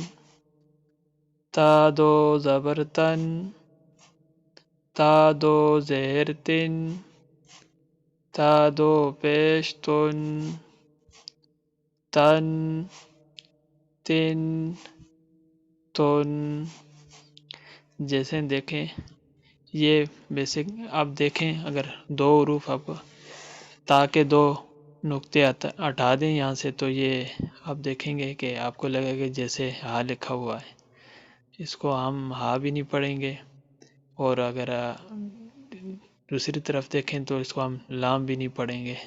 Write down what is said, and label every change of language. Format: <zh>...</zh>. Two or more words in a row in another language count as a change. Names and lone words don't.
<ur>تا دو زبر تن، تا دو زیر تن، تا دو پیش تن، تن تن تن۔ جیسے دیکھیں یہ بیسک آپ دیکھیں، اگر دو حروف آپ تاکہ دو نقطے ہٹا دیں یہاں سے، تو یہ آپ دیکھیں گے کہ آپ کو لگے گا جیسے ہا لکھا ہوا ہے۔ اس کو ہم ہا بھی نہیں پڑھیں گے، اور اگر دوسری طرف دیکھیں تو اس کو ہم لام بھی نہیں پڑھیں گے۔</ur>